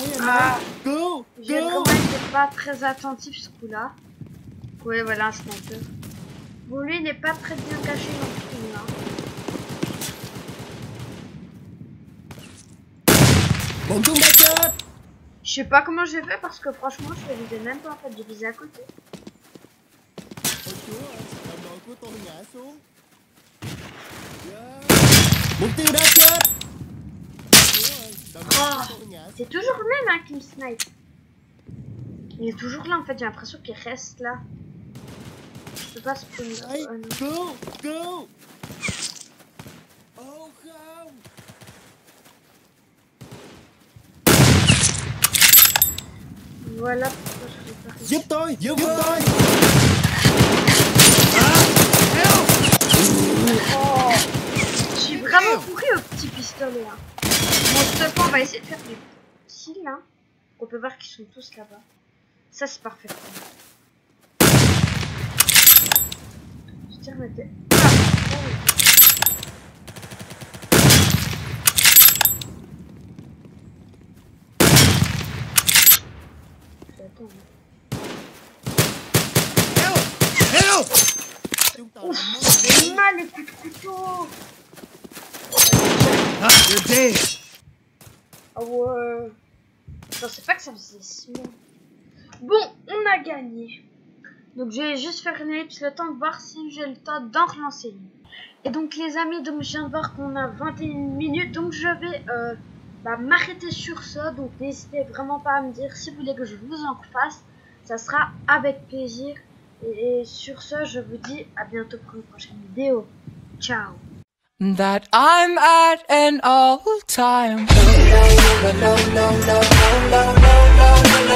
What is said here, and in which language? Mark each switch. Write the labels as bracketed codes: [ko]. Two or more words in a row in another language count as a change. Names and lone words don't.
[vi] Ah, Cứu, [fr] j'ai [vi] cứu. [fr] vraiment été pas très attentif ce coup-là. Ouais, voilà un sniper. Bon, lui, il n'est pas très bien caché non plus, hein. [vi] Bọn chúng đã chết. [fr] Je sais pas comment j'ai fait parce que franchement, je le visais même pas en fait, je visais à côté. [vi] Ôi Chúa ơi, đồng đội của tôi ngã xuống. Yeah. Mục tiêu đã chết. Chúa ơi, đồng đội Oh, của tôi ngã xuống. [fr] c'est toujours le même hein, qui me snipe. Il est toujours là en fait, j'ai l'impression qu'il reste là. Je peux pas se prendre. Ê, Oh, non. [vi] cứu, cứu. Ô không. [fr] Voilà pourquoi je l'ai pas réussi. [vi] Giúp tôi, giúp tôi. [fr] Oh, je suis vraiment pourri au petit pistolet. Hein. Bon, de toute façon, on va essayer de faire des petits là. On peut voir qu'ils sont tous là-bas. Ça, c'est parfait. Je tire ma tête. [vi] Chúng ta Ouf, đã mất. [fr] j'ai mal les coups de couteau. [en] Ah, you're dead. [fr] Ah ouais. Je pensais pas que ça faisait si mal. Bon, on a gagné. Donc je vais juste faire une ellipse le temps de voir si j'ai le temps d'en relancer une. Et donc les amis, donc je viens de voir qu'on a 21 minutes. Donc je vais m'arrêter sur ça. Donc n'hésitez vraiment pas à me dire si vous voulez que je vous en refasse. Ça sera avec plaisir. Et sur ce, je vous dis à bientôt pour une prochaine vidéo. Ciao. [en] That I'm at an all-time